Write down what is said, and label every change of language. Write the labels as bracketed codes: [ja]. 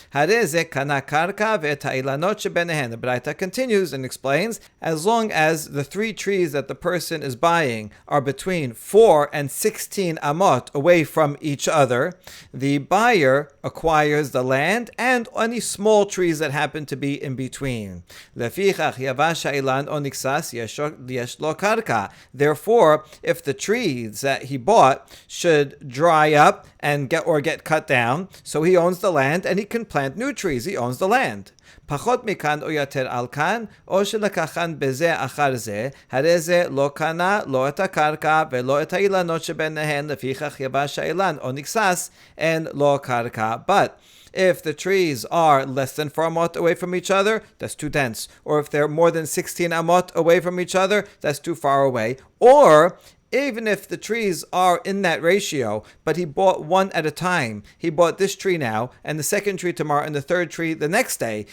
[he] Hareze kana karka ve'ta'ilanot shebenehen. [en] The Braita continues and explains, as long as the 3 trees that the person is buying are between 4 and 16 amot away from each other, the buyer acquires the land and any small trees that happen to be in between. [he] Lefichach yavash ha'ilan oniksas yesh lo karka. [en] Therefore, if the trees that he bought should dry up and get cut down, so he owns the land and he can plant new trees. He owns the land. [he] פחות מכאן או יותר על כאן, או שלקחן בזה אחר זה, הרי זה לא קנה לא את הקרקע ולא את האילנות שביניהן, לפיכך יבש האילן או נקסס, אין לו קרקע. [en] But if the trees are less than 4 amot away from each other, that's too dense. Or if they're more than 16 amot away from each other, that's too far away. Or even if the trees are in that ratio, but he bought one at a time. He bought this tree now, and the second tree tomorrow, and the third tree the next day.